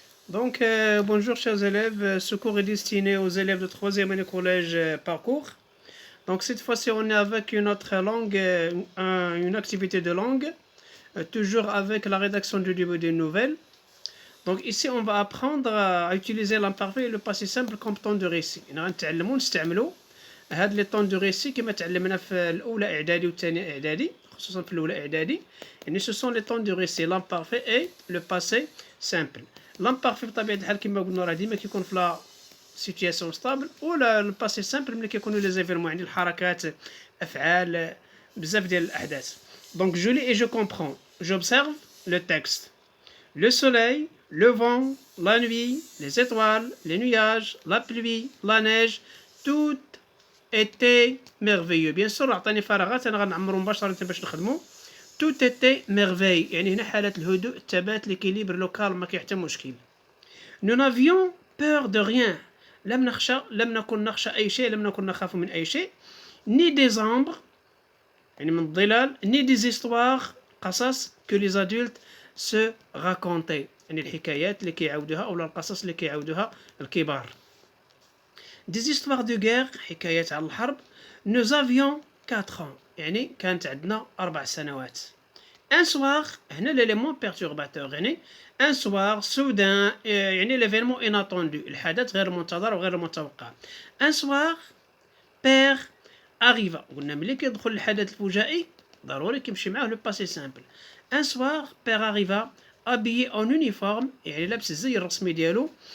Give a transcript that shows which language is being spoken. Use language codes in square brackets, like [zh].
[fr] Bonjour chers élèves, ce cours est destiné aux élèves de troisième année collège parcours. Donc cette fois-ci on est avec une autre langue, une activité de langue, toujours avec la rédaction du début d'une nouvelle. Donc ici on va apprendre à utiliser l'imparfait et le passé simple comme temps de récit. [ar] نتعلموا نستعملوا هاد لي طون دو ريسي كما تعلمنا في الاولى اعدادي والثانيه اعدادي خصوصا في الاولى اعدادي يعني [fr] ce sont les temps de récit l'imparfait et le passé simple. [ar] l'imparfait بطبيعه الحال كما قلنا راه ديما كيكون في لا سيتياسيون ستابل ولا الباسي سامبل ملي كيكونوا لي زيفيرمون يعني الحركات افعال بزاف ديال الاحداث. [fr] Donc je lis et je comprends. J'observe le texte. Le soleil, le vent, la nuit, les étoiles, les nuages, la pluie, la neige, tout était merveilleux. Bien sûr [ar] عطاني فراغات انا غنعمرو مباشره باش نخدمو. [fr] Tout était merveille [ar] يعني هنا حالة الهدوء الثبات ليكيليبر لوكال ما كاين حتى مشكل. [fr] Nous n'avions peur de rien. [ar] لم نكن نخشى أي شيء لم نكن نخاف من أي شيء. [fr] Ni des ombres [ar] يعني من الظلال [fr] ni des histoires [ar] قصص [fr] que les adultes se racontaient [ar] يعني الحكايات اللي كيعاودوها أو القصص اللي كيعاودوها الكبار. [fr] Des histoires de guerre [ar] حكايات على الحرب. [fr] Nous avions 4 ans [ar] يعني كانت عندنا 4 سنوات. [fr] Un soir [ar] هنا [fr] l'élément perturbateur [ar] يعني [fr] un soir soudain يعني l'événement inattendu [ar] الحدث غير منتظر وغير متوقع. [fr] Un soir père arriva [ar] قلنا ملي كيدخل الحدث الفجائي ضروري كيمشي معاه لو باسي سامبل. [fr] Un soir père arriva habillé en uniforme [ar] يعني لابس الزي الرسمي ديالو.